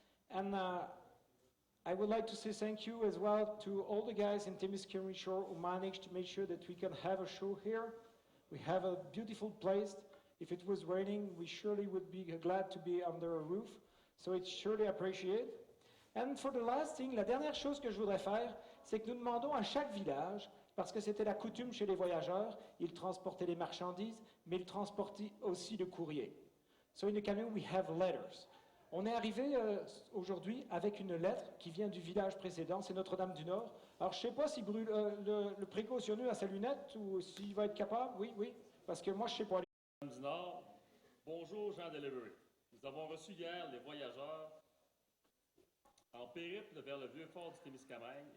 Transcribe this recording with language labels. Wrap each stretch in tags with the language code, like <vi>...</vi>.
<en>And I would like to say thank you as well to all the guys in Témiscamingue Shore who managed to make sure that we can have a show here. We have a beautiful place. If it was raining, we surely would be glad to be under a roof. So it's surely appreciated. And for the last thing,</en> <fr>la dernière chose que je voudrais faire, c'est que nous demandons à chaque village, parce que c'était la coutume chez les voyageurs, ils transportaient les marchandises, mais ils transportaient aussi le courrier.</fr> <en>So in the canoe, we have letters.</en> <fr>On est arrivé aujourd'hui avec une lettre qui vient du village précédent, c'est Notre-Dame-du-Nord. Alors, je ne sais pas si le précautionneux a sa lunette ou s'il va être capable. Oui, parce que moi, je ne sais pas. Notre-Dame-du-Nord, bonjour Jean Delivery. Nous avons reçu hier les voyageurs en périple vers le vieux fort du Témiscamingue.</fr>